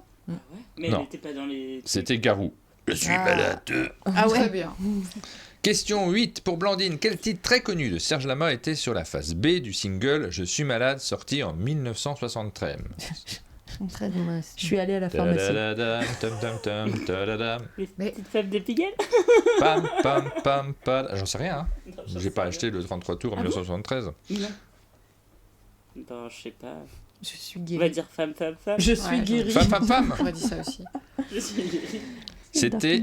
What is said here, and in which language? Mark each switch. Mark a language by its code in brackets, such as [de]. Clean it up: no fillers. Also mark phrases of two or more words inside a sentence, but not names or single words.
[fr] Ah ouais. Mais Non. elle était pas dans les. C'était Garou. Je suis Ah. malade. Ah ouais. Très bien. Question 8 pour Blandine. Quel titre très connu de Serge Lama était sur la face B du single Je suis malade, sorti en 1973? Très dommage. Je suis allée à la pharmacie. Ta-da-da-dam, tam-tam-tam, ta-da-dam. Les Mais- petites femmes de Pigalle. Pam, pam, pam, pam. J'en sais rien. Hein. Non, j'en J'ai sais pas rien. acheté le 33 tours en Ah bon 1973. Non. Bon, je sais pas. Je suis On va guérie. dire femme, femme, femme. Je suis Ouais, guérie. Femme, femme, femme. J'aurais dit ça aussi. Je suis guérie. C'était